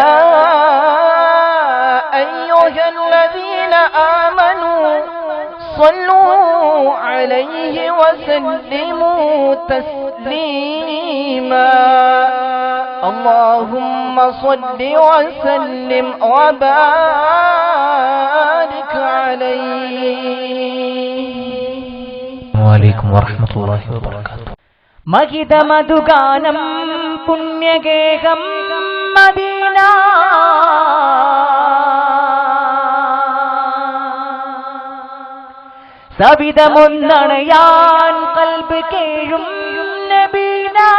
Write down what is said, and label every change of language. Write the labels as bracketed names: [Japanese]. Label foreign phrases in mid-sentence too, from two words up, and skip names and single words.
[Arabic] أيها الذين آمنوا صلوا عليه وسلموا تسليما اللهم صل وسلم وبارك عليه وعليكم ورحمة الله وبركاته [Malayalam] മഹിത മധുഗാനം പുണ്യഗേഹം മദീന സവിധമൊന്നണയാൻ കൽബ് കേഴും നബീന